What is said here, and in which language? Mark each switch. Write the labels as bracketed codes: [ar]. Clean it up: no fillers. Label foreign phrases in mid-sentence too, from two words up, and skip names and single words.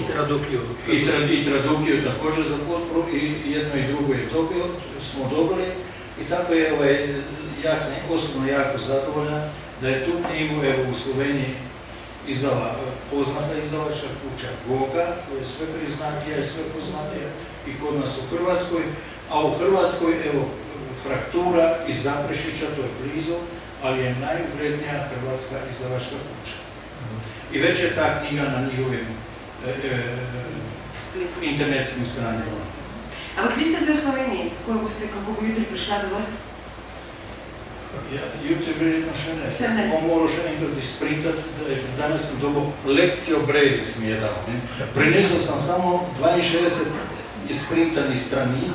[hr] I Tradukiju također za potporu i jedno i drugo je smo dobili i tako je, ja sam osobno jako zadovoljan da je tu knjigu u Sloveniji izdala poznata izdavačka kuća Goga, koja je sve priznatija i sve poznatija i kod nas u Hrvatskoj, a u Hrvatskoj, Fraktura iz Zaprešića, to je blizu, ali je najuglednija hrvatska izdavačka kuća. I već je ta knjiga na njihovim internetskim stranicama. [sl] Ampak vi ste zdaj v Sloveniji, kako bo jutri prišla do vas? Jutri verjetno še ne. On moral še enkrat izprintati, danes sem dobil lekcijo Brevis mi je dal. Prinesel sem samo 62 izprintanih strani.